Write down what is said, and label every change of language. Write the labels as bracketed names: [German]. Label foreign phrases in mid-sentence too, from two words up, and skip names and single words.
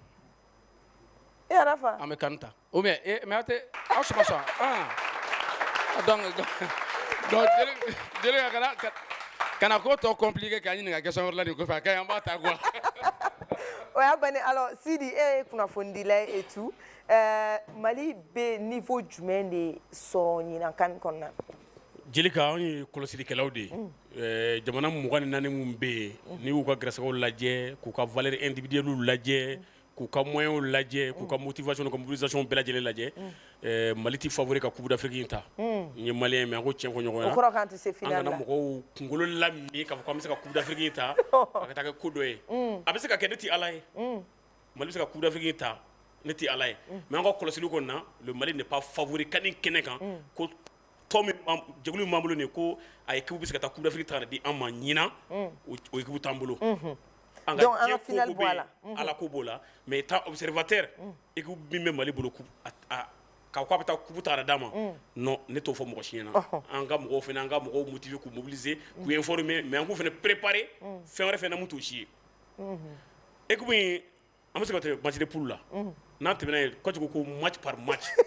[Bambara] E Arafa. An bɛ CAN ta [French] ou bien mais [Bambara] aw tɛ aw sɔgɔ sɔn donc jeli kana ko tɔ compliqué k'a ɲininka question wɛrɛ la nin kɔfɛ a ka ɲi an b'a ta quoi. O y'a bannen alors Sidi e ye kunnafonidila [French] et tout [Bambara] Mali bɛ niveau jumɛn de sɔrɔ ɲinan CAN kɔnɔna na. Jelika anw ye kɔlɔsilikɛlaw de ye jamana 24 mun bɛ yen n'i y'u ka gɛrɛsɛgɛw lajɛ k'u ka [French] valeur individuelle [Bambara] lajɛ k'u ka moyens lajɛ k'u ka motivation ka mobilisation bɛɛ lajɛlen lajɛ Mali tɛ favori ka Coupe d'Afrique in ta n ye [French] malien mais [Bambara] an ko tiɲɛ fɔ ɲɔgɔn na o kɔrɔ k'an tɛ se finale la an kana mɔgɔw kunkolo lami k'a fɔ k'an bɛ se ka Coupe d'Afrique in ta a ka taa kɛ ko dɔ ye a bɛ se ka kɛ ne tɛ Ala ye Mali bɛ se ka Coupe d'Afrique in ta ne tɛ Ala ye mais an ka kɔlɔsili kɔni na le Mali [French] n'est pas favori [Bambara] CAN kɛnɛ kan ko tɔ min jɛkulu min b'an bolo nin ye ko a équipe bɛ se ka taa Coupe d'Afrique ta ka na di an ma ɲinan o équipe t'an bolo. Donc an ka finale bɔ a la. Ala ko b'o la [French] mais étant observateur équipe [Bambara] min bɛ Mali bolo k'a ko a bɛ taa coupe ta ka d'a ma non ne t'o fɔ mɔgɔ si ɲɛna an ka mɔgɔw fana an ka mɔgɔw motiver k'u mobiliser k'u informer mais an k'u fana préparer fɛn wɛrɛ fana mun t'o si ye équipe in an bɛ se ka tɛmɛ [French] match de poule [Bambara] la n'an tɛmɛna yen kojugu ko [French] match par match.